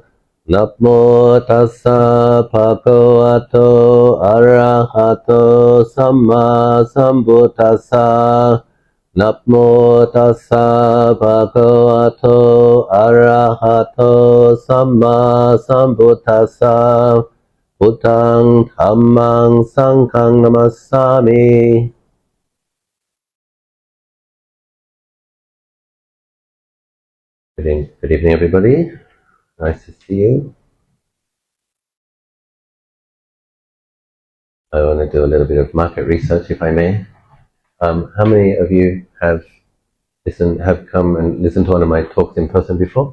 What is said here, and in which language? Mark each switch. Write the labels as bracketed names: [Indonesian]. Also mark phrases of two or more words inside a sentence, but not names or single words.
[Pali] Namo tassa bhagavato arahato samma sambuddhassa. Namo tassa bhagavato arahato samma sambuddhassa. Buddhang dhammang sanghang namassami. [English] Good evening, everybody. Nice to see you. I want to do a little bit of market research, if I may. How many of you have come and listened to one of my talks in person before?